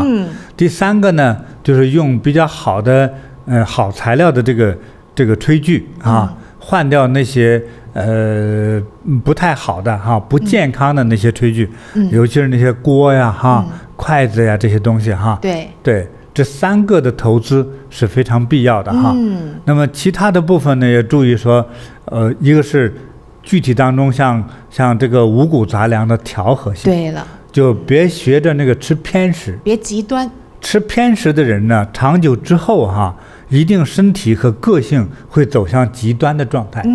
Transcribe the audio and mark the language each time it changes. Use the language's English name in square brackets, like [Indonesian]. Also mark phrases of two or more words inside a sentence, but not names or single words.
[Chinese] 第3個呢，就是用比較好的好材料的這個炊具啊，換掉那些不太好的哈不健康的那些炊具，尤其是那些鍋呀哈、筷子呀這些東西哈。對。這3個的投資是非常必要的哈。那麼其他的部分呢，也注意說，一個是具體當中像這個五穀雜糧的調和性。對了。就別學着那個吃偏食。別極端。吃偏食的人呢，長久之後哈，一定身體和個性會走向極端的狀態。